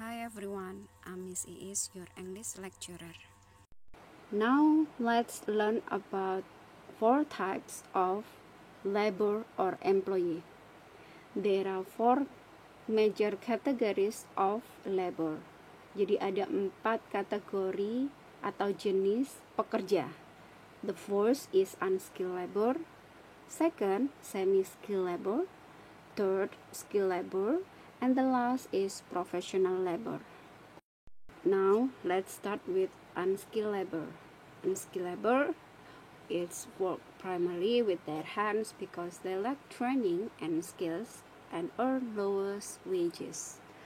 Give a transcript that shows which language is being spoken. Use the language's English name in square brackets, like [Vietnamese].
[English] everyone, I'm Miss Iis, your English lecturer. Now let's learn about 4 types of labor or employee. There are 4 major categories of labor. [Indonesian] Jadi ada 4 kategori atau jenis pekerja. [English] The first is unskilled labor, second semi-skilled labor, third skilled labor, and the last is professional labor. Now let's start with unskilled labor. Unskilled labor is work primarily with their hands because they lack training and skills and earn lowest wages.